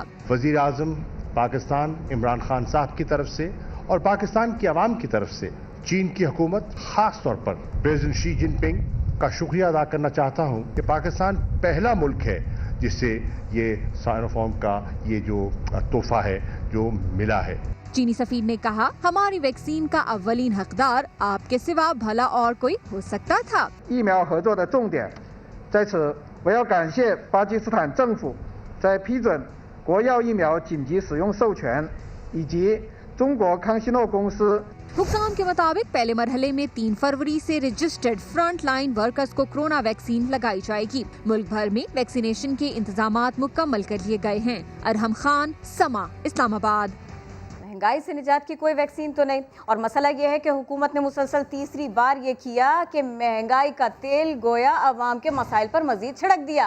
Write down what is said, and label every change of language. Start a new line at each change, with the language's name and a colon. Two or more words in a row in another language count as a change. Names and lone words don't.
Urdu: وزیر اعظم پاکستان عمران خان صاحب کی طرف سے اور پاکستان کی عوام کی طرف سے چین کی حکومت، خاص طور پر پریزیڈنٹ شی جن پنگ کا شکریہ ادا کرنا چاہتا ہوں کہ پاکستان پہلا ملک ہے جس سے یہ سائنوفارم کا یہ جو تحفہ ہے جو ملا ہے. چینی سفیر نے کہا ہماری ویکسین کا اولین حقدار آپ کے سوا بھلا اور کوئی ہو سکتا تھا.
Chinese: 疫苗合作的重点在此，我要感谢巴基斯坦政府在批准国药疫苗紧急使用授权，以及中国康希诺公司
Urdu: حکام کے مطابق پہلے مرحلے میں 3 فروری سے
English: registered front line workers
Urdu: کو
English: corona vaccine
Urdu: لگائی جائے گی. ملک بھر میں ویکسینیشن کے انتظامات مکمل کر لیے گئے ہیں. अरहम खान, समा, इस्लामाबाद। مہنگائی سے نجات کی کوئی ویکسین تو نہیں، اور مسئلہ یہ ہے کہ حکومت نے مسلسل تیسری بار یہ کیا کہ مہنگائی کا تیل گویا عوام کے مسائل پر مزید چھڑک دیا.